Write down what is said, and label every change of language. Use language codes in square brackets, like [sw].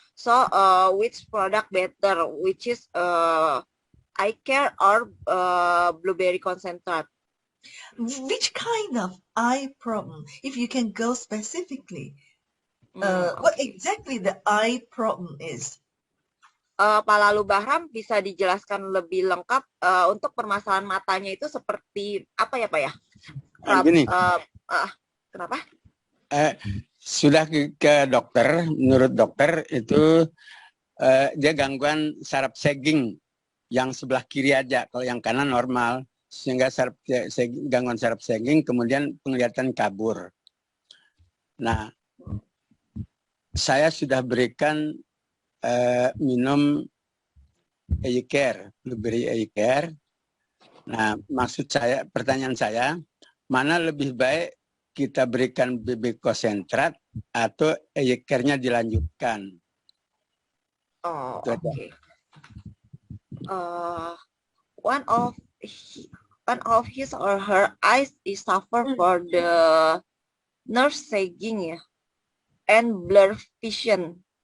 [en] So, which product better? Which is eye care or blueberry concentrate? Which kind of eye problem? If you can go specifically, what exactly the eye problem is? [id] Pak Lalu Bahram bisa dijelaskan lebih lengkap untuk permasalahan matanya itu seperti apa ya, Pak ya? Gini. Kenapa? Sudah ke dokter, menurut dokter itu dia gangguan saraf sagging yang sebelah kiri aja, kalau yang kanan normal, sehingga gangguan saraf sagging, kemudian penglihatan kabur. Nah, saya sudah berikan minum eye care, blueberry eye care. Nah, pertanyaan saya, mana lebih baik kita berikan BB konsentrat atau eye care-nya dilanjutkan? Oh, oke. Okay. [en] One of his or her eyes is suffer for the nerve sagging, ya, and blur vision.